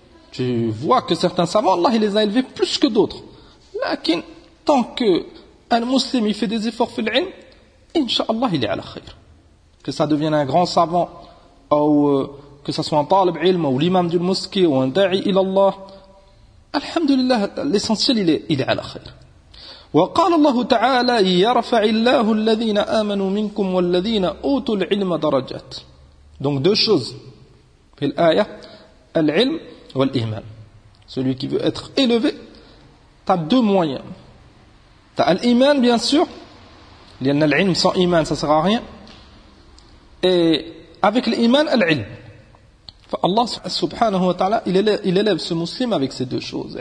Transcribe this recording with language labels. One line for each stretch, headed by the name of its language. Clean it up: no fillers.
French: Tu vois que certains savants, Allah il les a élevés plus que d'autres. Lakin, tant que un musulman il fait des efforts في العلم, inshallah il est à la khair. Que ça devienne un grand savant ou que ça soit un talib ilm ou l'imam d'une mosquée ou un da'i ilallah, alhamdulillah, l'essentiel il est à la khair.
Arabic: وقال الله تعالى يرفع الله الذين آمنوا منكم والذين أوتوا العلم درجات.
French: Donc deux choses في الآية,
Arabic: العلم والإيمان.
French: Celui qui veut être élevé, t'as deux moyens. T'as l'Iman bien sûr, لأن العلم sans إيمان ça sert à rien. Et avec l'Iman, al-ilm. Allah subhanahu wa ta'ala, il élève ce musulman avec ces deux choses.